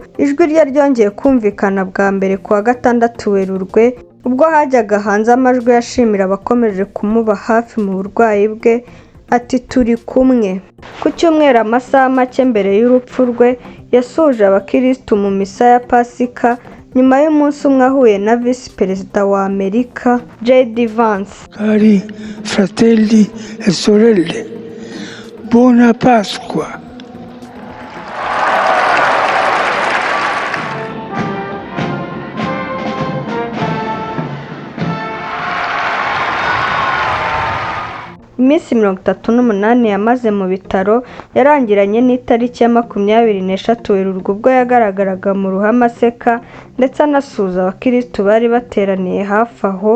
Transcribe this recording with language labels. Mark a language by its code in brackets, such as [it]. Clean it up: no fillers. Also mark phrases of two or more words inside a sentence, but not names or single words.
[rw] Ijwi rye ryongeye kumvikana bwa mbere ku wa 6 Werurwe, ubwo hajyaga hanze amajwi yashimira abakomeje kumuba hafi mu burwayi bwe, ati "Turi kumwe." Ku cyumweru, amasaha make mbere y'urupfu rwe, yasuje abakirisitu mu misa ya Pasika, nyuma y'umunsi umwe ahuye na Visi Perezida wa Amerika J.D. Vance. [it] Cari fratelli e sorelle, buona Pasqua. [rw] Iminsi 38 yamaze mu bitaro yarangiranye n'itariki ya 23 Werurwe, ubwo yagaragaraga mu ruhame aseka ndetse anasuhuza abakirisitu bari bateraniye hafi aho.